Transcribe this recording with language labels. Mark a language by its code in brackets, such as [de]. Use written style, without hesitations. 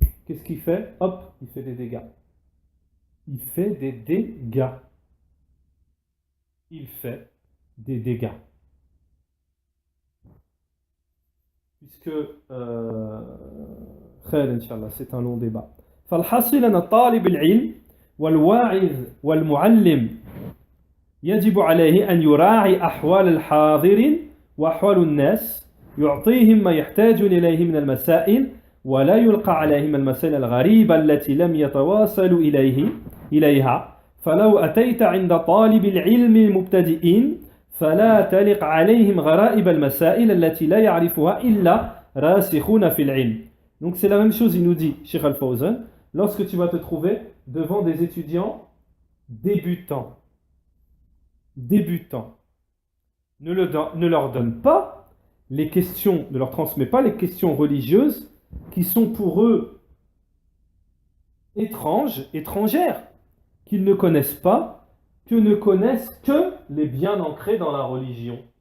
[fr] Qu'est-ce qu'il fait? Hop, il fait des dégâts. Il fait des dégâts. Il fait des dégâts. Puisque, [ar] خير إن شاء الله, [fr] c'est un long débat. [ar] فالحاصل أن طالب العلم والواعظ والمعلم يجب عليه أن يراعي أحوال الحاضرين وأحوال الناس يعطيهم ما يحتاجون إليه من المسائل ولا يلقى عليهم المسائل الغريبة التي لم يتواصلوا إليها فلو أتيت عند طالب العلم المبتدئين فلا تلق عليهم غرائب المسائل التي لا يعرفها إلا راسخون في العلم. [fr] Donc c'est la même chose, il nous dit, Cheikh Al-Fawzan, lorsque tu vas te trouver devant des étudiants débutants, ne leur donne pas les questions, ne leur transmet pas les questions religieuses qui sont pour eux étrangères, qu'ils ne connaissent pas, que ne connaissent que les bien ancrés dans la religion.